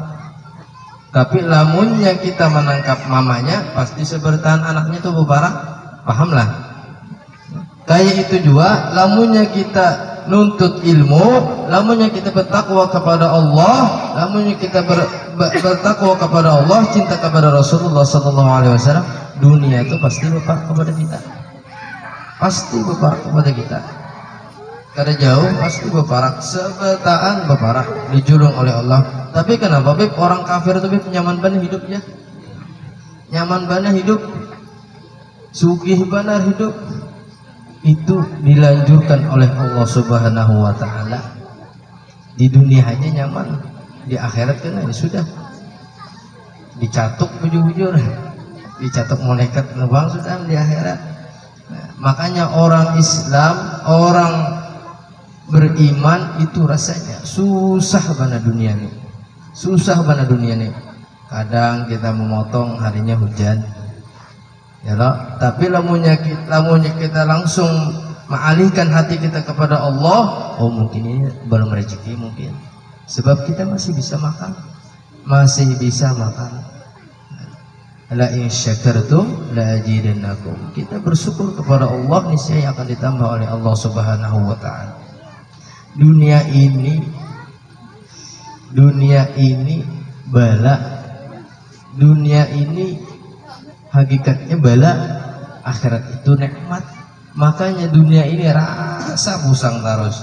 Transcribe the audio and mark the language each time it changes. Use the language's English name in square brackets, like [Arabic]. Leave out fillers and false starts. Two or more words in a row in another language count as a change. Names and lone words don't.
[Banjar] Tapi lamunnya kita menangkap mamanya, pasti sebertahan anaknya itu beparak. Pahamlah. Kayak itu juga, lamunnya kita nuntut ilmu, lamunnya kita bertakwa kepada Allah, lamunnya kita bertakwa kepada Allah, cinta kepada Rasulullah [Arabic] صلى الله عليه وسلم, [Banjar] dunia itu pasti beparak kepada kita. Pasti beparak kepada kita. Kada jauh pasti beparak, sebetaan beparak, dijulung oleh Allah. Tapi kenapa Beb orang kafir itu Beb nyaman banget hidupnya, nyaman banget hidup, sugih banget hidup, itu dilanjurkan oleh Allah [Arabic] سبحانه وتعالى. [Banjar] Di dunia hanya nyaman, di akhirat kan ya sudah dicatuk bujur-bujur, dicatuk malaikat nebang sudah di akhirat. Nah, makanya orang Islam, orang beriman itu rasanya susah banget dunia nih, susah banget dunia nih. Kadang kita memotong harinya hujan, ya loh. Tapi lamunnya kita langsung mengalihkan hati kita kepada Allah, oh mungkin ini belum rezeki mungkin, sebab kita masih bisa makan, masih bisa makan. [Arabic] لئن شكرتم لأزيدنكم. [Indonesian] Kita bersyukur kepada Allah, niscaya akan ditambah oleh Allah [Arabic] سبحانه وتعالى. [Indonesian] Dunia ini bala, dunia ini hakikatnya bala, akhirat itu nikmat. [Banjar] Makanya dunia ini rasa pusang terus.